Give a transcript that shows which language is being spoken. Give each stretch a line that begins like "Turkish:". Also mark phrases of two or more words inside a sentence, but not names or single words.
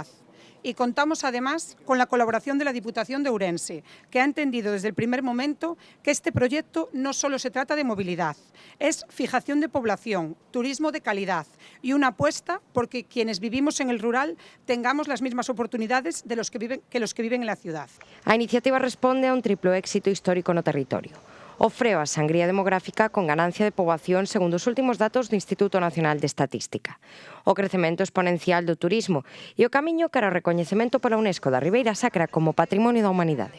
Spanish: Y contamos además con la colaboración de la Diputación de Ourense, que ha entendido desde el primer momento que este proyecto no solo se trata de movilidad, es fijación de población, turismo de calidad y una apuesta porque quienes vivimos en el rural tengamos las mismas oportunidades que los que viven en la ciudad.
Galician: A iniciativa responde a un triplo éxito histórico no territorio. O freo a sangría demográfica con ganancia de poboación segundo os últimos datos do Instituto Nacional de Estatística. O crecemento exponencial do turismo e o camiño cara ao recoñecemento pola UNESCO da Ribeira Sacra como Patrimonio da Humanidade.